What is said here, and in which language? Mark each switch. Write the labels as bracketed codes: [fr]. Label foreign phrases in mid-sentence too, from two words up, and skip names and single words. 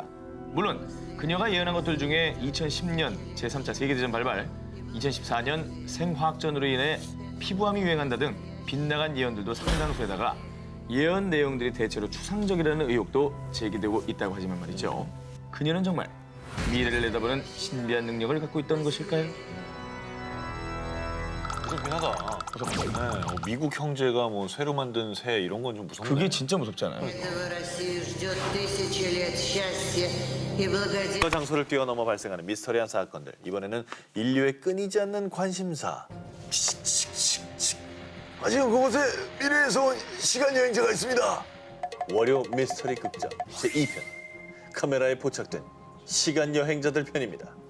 [ko] 물론 그녀가 예언한 것들 중에 2010년 제3차 세계대전 발발, 2014년 생화학전으로 인해 피부암이 유행한다 등 빗나간 예언들도 상당수에다가 예언 내용들이 대체로 추상적이라는 의혹도 제기되고 있다고 하지만 말이죠. 그녀는 정말 미래를 내다보는 신비한 능력을 갖고 있던 것일까요? 무섭긴 하다. 네, 미국 형제가 뭐 새로 만든 새 이런 건 좀 무섭네. 그게 진짜 무섭잖아요. [ru] Россию ждет 1000 лет счастья и благоденствия. [ko] 그 장소를 뛰어넘어 발생하는 미스터리한 사건들. 이번에는 인류의 끊이지 않는 관심사. 지금 그곳에 미래에서 온 시간 여행자가 있습니다. 월요 미스터리 극장 제2편. 카메라에 포착된 시간 여행자들 편입니다.